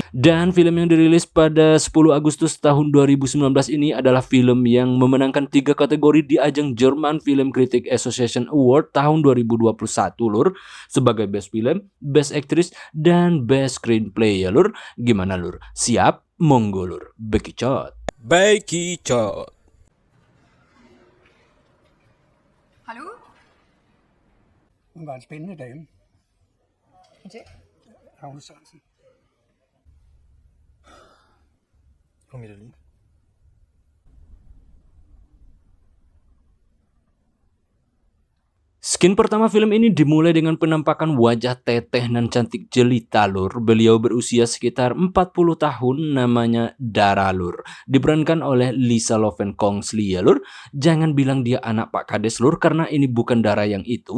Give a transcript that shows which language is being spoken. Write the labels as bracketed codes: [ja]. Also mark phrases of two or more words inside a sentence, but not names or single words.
[id] Dan film yang dirilis pada 10 Agustus tahun 2019 ini adalah film yang memenangkan 3 kategori di ajang German Film Critic Association Award tahun 2021 lur, sebagai [en] Best Film, Best Actress, [id] dan [en] Best Screenplay [id] ya lur. Gimana lur? Siap? Monggo lur. Bekicot. Bekicot. [da] Hallo? Hun var en spændende dame, Undskyld. Agnes Sørensen. Kom i det lige. [id] Skin pertama film ini dimulai dengan penampakan wajah teteh dan cantik jelita lur. Beliau berusia sekitar 40 tahun, namanya Dara lur. Diperankan oleh Lisa Lovenkongsley ya lur. Jangan bilang dia anak Pak Kades lur, karena ini bukan Dara yang itu.